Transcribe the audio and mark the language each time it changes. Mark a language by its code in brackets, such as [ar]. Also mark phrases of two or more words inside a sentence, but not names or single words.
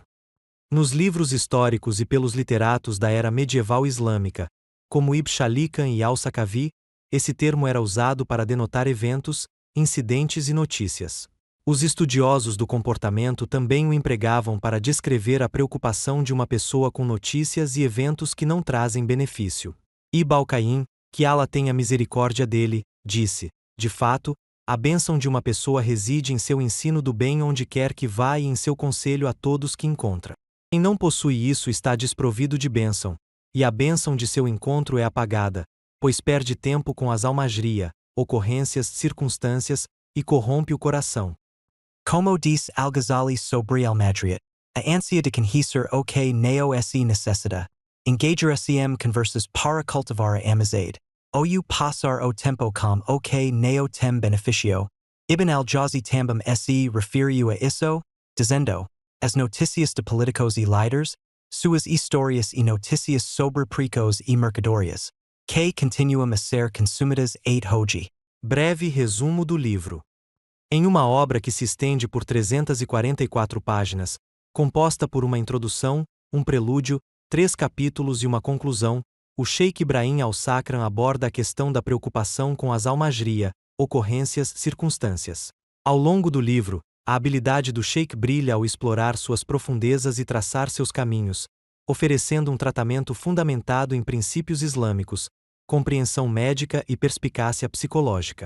[pt] Nos livros históricos e pelos literatos da era medieval islâmica, como Ibn Shalikan e al-Sakavi, esse termo era usado para denotar eventos, incidentes e notícias. Os estudiosos do comportamento também o empregavam para descrever a preocupação de uma pessoa com notícias e eventos que não trazem benefício. Ibn al-Qayyim, que Allah tenha misericórdia dele, disse: de fato, a bênção de uma pessoa reside em seu ensino do bem onde quer que vá e em seu conselho a todos que encontra. Quem não possui isso está desprovido de bênção, e a bênção de seu encontro é apagada, pois perde tempo com as al-Majria, ocorrências, circunstâncias, e corrompe o coração. Como diz al-Ghazali sobre al-Majria, a ânsia de conhecer o que neo se necessita, engajar-se conversas para cultivar a amizade, ou passar o tempo com o que neo tem benefício. Ibn al-Jawzi também se referiu a isso, dizendo: as notícias de políticos e líderes, suas histórias e notícias sobre perigos e mercadorias, que continuam a ser consumidas hoje. Breve resumo do livro. Em uma obra que se estende por 344 páginas, composta por uma introdução, um prelúdio, 3 capítulos e uma conclusão, o sheik Ibrahim al-Sakran aborda a questão da preocupação com as al-Majria, ocorrências, circunstâncias. Ao longo do livro, a habilidade do sheik brilha ao explorar suas profundezas e traçar seus caminhos, oferecendo um tratamento fundamentado em princípios islâmicos, compreensão médica e perspicácia psicológica.